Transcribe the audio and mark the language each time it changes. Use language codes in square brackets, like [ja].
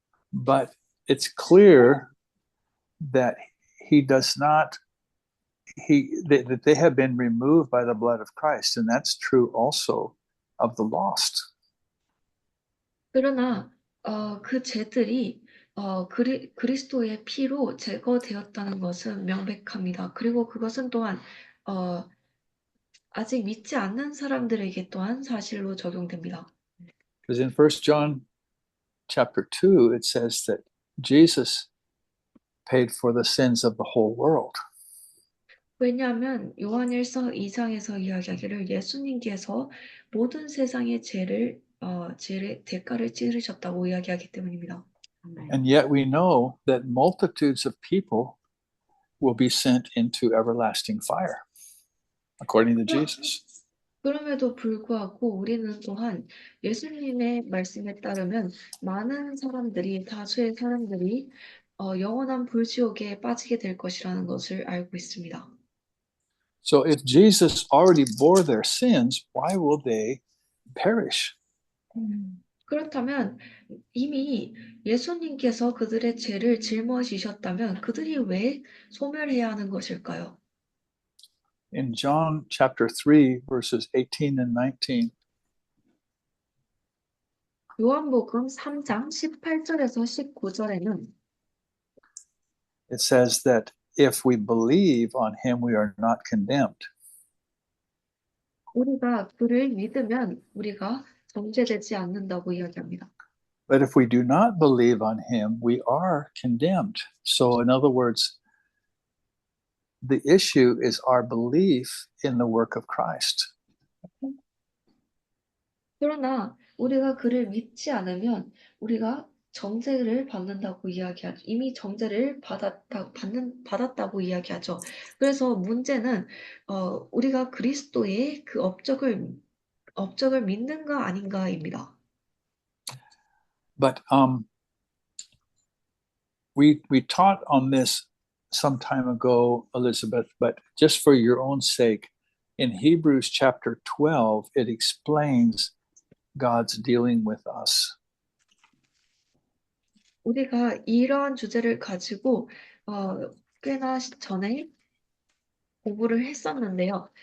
[en] But it's clear that he does not that they have been removed by the blood of Christ, and that's true also of the lost. [ko] 그러나 그 죄들이 그리스도의 피로 제거되었다는 것은 명백합니다. 그리고 그것은 또한 아직 믿지 않는 사람들에게 또한 사실로 적용됩니다. [en] Because in 1 John chapter 2, it says that Jesus paid for the sins of the whole world. [ko] 왜냐하면 요한일서 2장에서 이야기하기를 예수님께서 모든 세상의 죄의 대가를 치르셨다고 이야기하기 때문입니다. [en] And yet we know that multitudes of people will be sent into everlasting fire, according to Jesus. [ko] 그럼에도 불구하고 우리는 또한 예수님의 말씀에 따르면 다수의 사람들이 영원한 불지옥에 빠지게 될 것이라는 것을 알고 있습니다. [en] So if Jesus already bore their sins, why will they perish? [ko] 그렇다면 이미 예수님께서 그들의 죄를 짊어지셨다면 그들이 왜 소멸해야 하는 것일까요? [en] In John chapter 3, verses 18 and 19, [ko] 요한복음 3장 18절에서 19절에는 [en] it says that if we believe on him, we are not condemned. [ko] 우리가 그를 믿으면 우리가 정죄되지 않는다고 이야기합니다. [en] But if we do not believe on him, we are condemned. So, in other words, the issue is our belief in the work of Christ. [ko] 그러나 우리가 그를 믿지 않으면 우리가 정죄를 받는다고 이야기하죠. 이미 정죄를 받았다고 이야기하죠. 그래서 문제는 우리가 그리스도의 그 업적을 믿는가 아닌가입니다. [en] But we taught on this some time ago, Elizabeth, but just for your own sake, in Hebrews chapter 12, it explains God's dealing with us. [ko] 우리가 이러한 주제를 가지고 꽤나 전에 공부를 했었는데요.